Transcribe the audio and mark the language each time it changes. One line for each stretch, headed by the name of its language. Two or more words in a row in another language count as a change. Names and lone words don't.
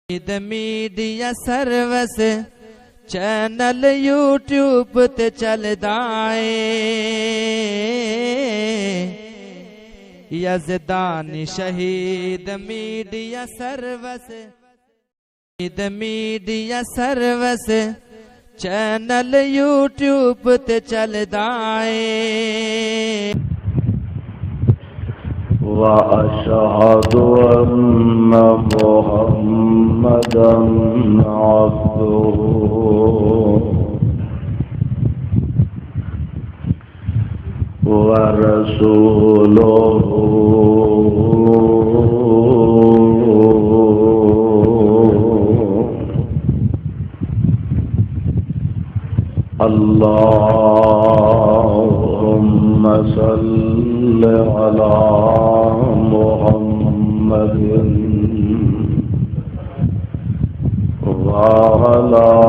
Punjabi: میڈیا سروس چینل یوٹیوب تے چلدا اے یزدانی شہید میڈیا سروس چینل یوٹیوب تے چلدا اے
Arabic: وأشهد أن محمدا عبده ورسوله اللهم صل على محمد وعلى